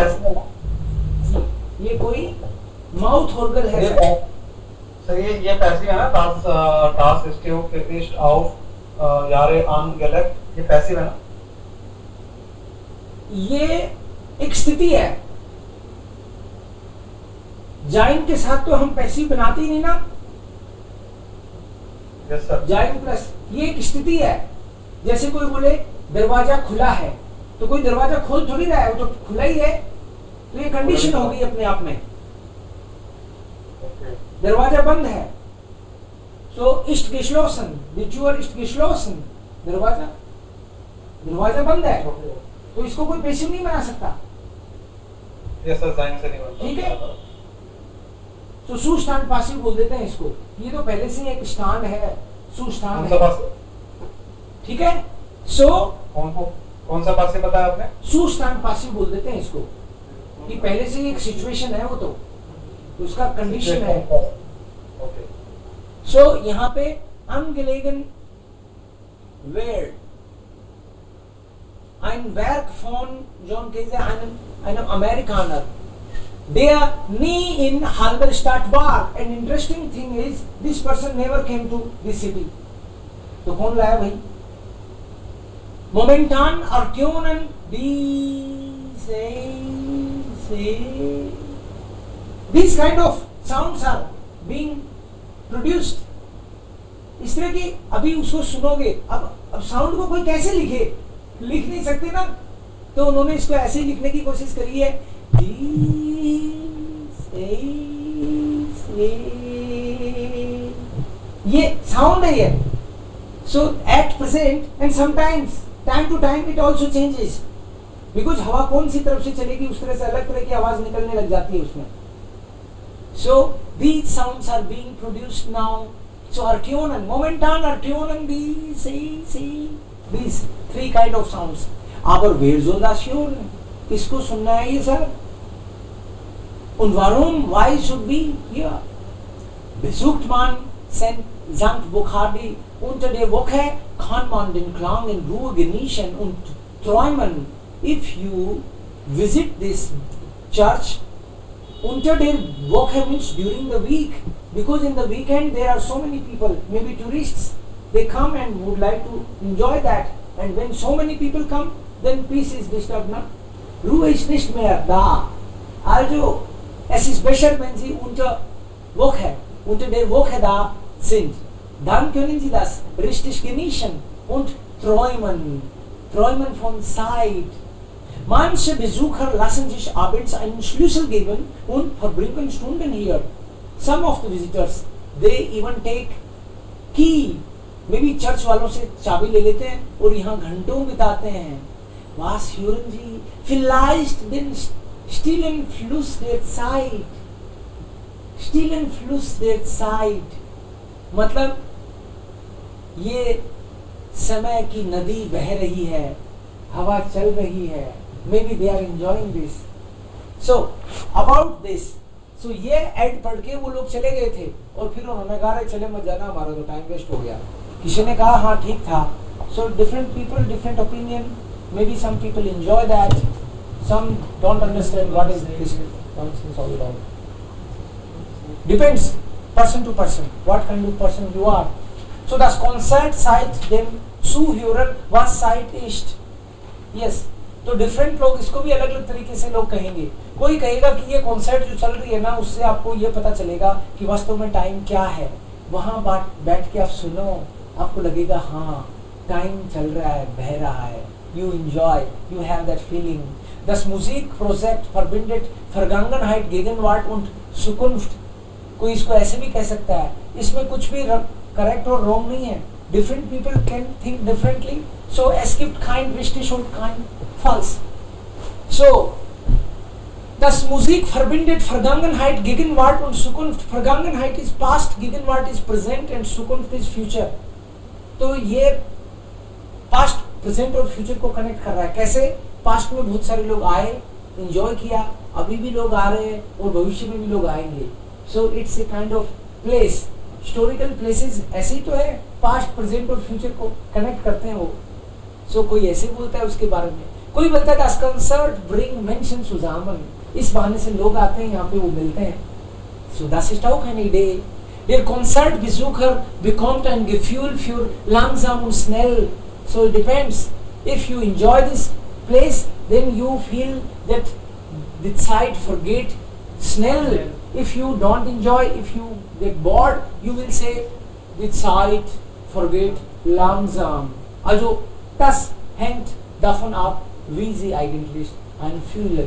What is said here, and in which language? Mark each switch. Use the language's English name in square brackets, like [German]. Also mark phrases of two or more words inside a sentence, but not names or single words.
[Hindi] ये कोई माउथ ऑर्गन है. सर ये पैसिव है ना, [German] das Stück ist auf Jahre angelegt, [Hindi] ये पैसिव है ना. ये एक स्थिति है. जाइन के साथ तो हम पैसिव बनाते ही नहीं ना, [English] yes sir. [Hindi] जाइन प्लस, ये एक स्थिति है। जैसे कोई बोले दरवाजा खुला है, तो कोई दरवाजा खोल थोड़ी रहा है, वो तो खुला ही है, तो ये कंडीशन हो गई अपने आप में। ओके, दरवाजा बंद है, [German] सो इस्ट geschlossen, die Tür ist geschlossen, [Hindi] दरवाजा बंद है, तो इसको कोई पैसिव नहीं बना सकता। [English] yes sir, [Hindi] जाइन से नहीं बनता। ठीक है, तो [German] Zustand Passiv [Hindi] बोल देते हैं इसको। ये तो पहले से ही एक स्टांड है, सुस्टान कौन सा है, पास, ठीक है। सो कौन सा पास से बताया आपने? [German] Zustand Passiv [Hindi] बोल देते हैं इसको, कि पहले से ही एक सिचुएशन है, वो तो उसका कंडीशन है। ओके, [German] So, [Hindi] यहाँ पे [German] angelegen wird ein Werk von John Cage, einem Amerikaner, der nie in Halberstadt war. [English] An interesting thing is, this person never came to this city. [Hindi] तो कौन लाया भाई? [German] Momentan Ertönen [English] these kind of sounds are being प्रोड्यूस्ड। [Hindi] इस तरह की अभी उसको सुनोगे, अब साउंड को कोई कैसे लिखे, लिख नहीं सकते ना, तो उन्होंने इसको ऐसे ही लिखने की कोशिश करी है, ये साउंड है ये। [English] so at present and sometimes time to time it also changes, because [Hindi] हवा कौन सी तरफ से चलेगी उस तरह से अलग तरह की आवाज निकलने लग जाती है उसमें। [English] So these sounds are being produced now. So Ertönen, [German] momentan Ertönen [English] these three kind of sounds. [German] Aber wer soll das hören? [Hindi] किसको सुनना है ये सर? [German] Und warum? [English] Why should we here? [German] Besucht man St. Burchard unter der Woche, kann man den Klang in Ruhe genießen und träumen. [English] If you visit this church, [German] unter der Woche [English] means during the week, because in the weekend there are so many people, maybe tourists, they come and would like to enjoy that, and when so many people come, then peace is disturbed, na? [German] Ruhe ist nicht mehr da. Also es ist besser, wenn Sie unter der Woche da sind, dann können Sie das richtig genießen und träumen von Zeit. Manche Besucher lassen sich abends einen Schlüssel geben und verbringen Stunden hier. [English] Some of the visitors, they even take key. [Hindi] Maybe चर्च वालों से चाबी ले लेते हैं और यहाँ घंटों बिताते हैं। [German] Was hören Sie? Vielleicht den stillen Fluss der Zeit. Stillen Fluss der Zeit. [Hindi] मतलब ये समय की नदी बह रही है, हवा चल रही है। [English] Maybe they are enjoying this. So about this, so [Hindi] ये एड पढ़ के वो लोग चले गए थे और फिर उन्होंने कहा चले मत जाना, हमारा तो टाइम वेस्ट हो गया। किसी ने कहा हाँ ठीक था। [English] So different people, different opinion. Maybe some people enjoy that, some don't understand what is this nonsense all about. Depends person to person, what kind of person you are. [German] So das Konzert seit dem Zuhörer, was Zeit ist. Yes. [Hindi] तो डिफरेंट लोग इसको भी अलग अलग तरीके से लोग कहेंगे। कोई कहेगा कि ये कॉन्सर्ट जो चल रही है ना, उससे आपको ये पता चलेगा कि वास्तव में टाइम क्या है। वहाँ बैठ के आप सुनो, आपको लगेगा हाँ टाइम चल रहा है, बह रहा है। [English] you enjoy, you have that feeling. [German] Das Musikprojekt verbindet Vergangenheit, Gegenwart und Zukunft। [Hindi] कोई इसको ऐसे भी कह सकता है। इसमें कुछ भी करेक्ट और रॉन्ग नहीं है। [English] Different people can think differently. [German] So es gibt kein richtig und kein falsch. So das Musik verbindet Vergangenheit, Gegenwart und Zukunft. [English] Vergangenheit is past, Gegenwart is present and Zukunft is future. [Hindi] तो ये [English] past, present [Hindi] और future को कनेक्ट कर रहा है। कैसे? पास्ट में बहुत सारे लोग आए, एंजॉय किया, अभी भी लोग आ रहे हैं और भविष्य में भी लोग आएंगे। [English] so it's a kind of place, historical places [Hindi] ऐसे ही तो है, [English] past present [Hindi] और फ्यूचर को कनेक्ट करते हैं वो। सो कोई ऐसे बोलता है उसके बारे में, कोई बोलता है [German] das Konzert bringt Menschen zusammen, [Hindi] इस बहाने से लोग आते हैं यहाँ पे, वो मिलते हैं। [German] So das ist auch eine Idee. Der Konzertbesucher bekommt ein Gefühl für langsam und schnell. [English] So it depends. If you enjoy this place, then you feel that the [German] Zeit vergeht schnell [English] If you don't enjoy, if you get bored, you will say with [German] Zeit vergeht langsam. Also das hängt davon ab, wie Sie eigentlich anfühlen.